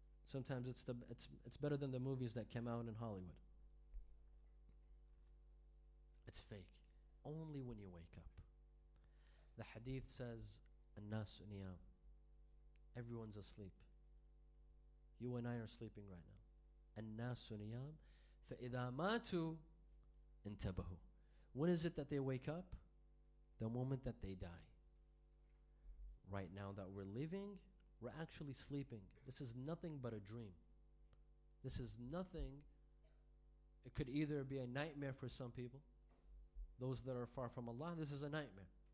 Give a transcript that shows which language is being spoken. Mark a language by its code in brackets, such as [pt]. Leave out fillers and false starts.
[en] Sometimes it's better than the movies that came out in Hollywood. It's fake. Only when you wake up. The hadith says, [ar] "An-nasu niyam." [en] Everyone's asleep. You and I are sleeping right now. An-nasu niyam, [ar] فَإِذَا مَاتُوا انتبهوا. [en] When is it that they wake up? The moment that they die. Right now that we're living, we're actually sleeping. This is nothing but a dream. This is nothing. It could either be a nightmare for some people. Those that are far from Allah, this is a nightmare.